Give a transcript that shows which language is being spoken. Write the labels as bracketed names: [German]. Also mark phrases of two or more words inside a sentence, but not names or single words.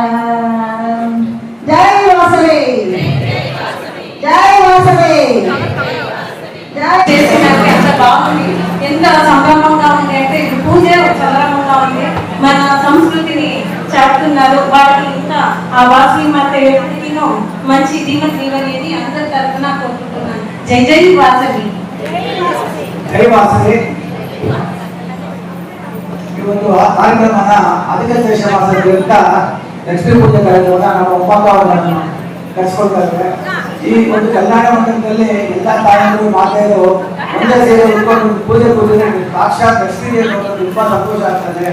[Telugu] జై వాసవి, జై వాసవి, జై. చేసినాక ఎంత బాగుంది, ఎంత సంభ్రమంగా ఉంది అంటే ఇది పూజ సంభ్రమంగా ఉంది. మన సంస్కృతిని చాటుతున్నారు. వారికి ఇంకా ఆ వాసవి మాత ఎప్పటికీనో మంచి దీవెని అందరి తరఫున కోరుకుంటున్నాను. జై జై వాసవి. [Kannada] ಜೈ ವಾಸವಿ. ಇವತ್ತು ಕಾರ್ಯಕ್ರಮನ ಆದಿಕೇಶ ಮಾಸದಲ್ಲಿ ಅಂತ ಲಕ್ಷ್ಮೀ ಪೂಜೆ ಕಾರ್ಯಕ್ರಮನ ನಮ್ಮ ಒಪ್ಪಂದವನ್ನು ಕಟ್ಸ್ಕೊಳ್ತಾ ಇದ್ದಾರೆ. ಈ ಒಂದು ಕಲ್ಯಾಣ ಮಂಟಪದಲ್ಲಿ ಎಲ್ಲ ತಾಯಂದಿರು ಮಾತೆಯರು ಒಂದೇ ಸೇರಿ ಉಳ್ಕೊಂಡು ಪೂಜೆ ಸಾಕ್ಷಾತ್ ಲಕ್ಷ್ಮೀ ದೇವಿ ತುಂಬಾ ಸಂತೋಷ ಆಗ್ತದೆ.